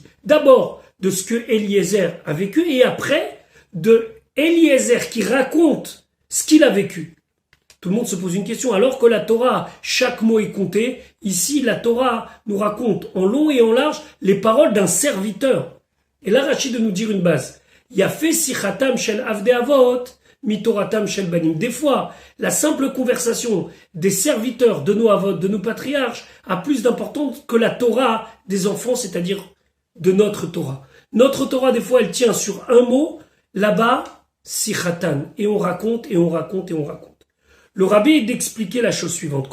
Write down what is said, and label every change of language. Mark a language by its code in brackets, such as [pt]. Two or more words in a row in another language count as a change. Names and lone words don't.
[fr] D'abord, de ce que Eliezer a vécu, et après, de Eliezer qui raconte ce qu'il a vécu. Tout le monde se pose une question. Alors que la Torah, chaque mot est compté, ici la Torah nous raconte en long et en large les paroles d'un serviteur. Et là, Rachid de nous dire une base. [he] יפה שיחתן של עבדי אבות מתורתן של בנים. [fr] Des fois, la simple conversation des serviteurs de nos avot, de nos patriarches, a plus d'importance que la Torah des enfants, c'est-à-dire de notre Torah. Notre Torah, des fois, elle tient sur un mot. Là-bas, sichatan. Et on raconte, et on raconte, et on raconte. Le rabbi est d'expliquer la chose suivante.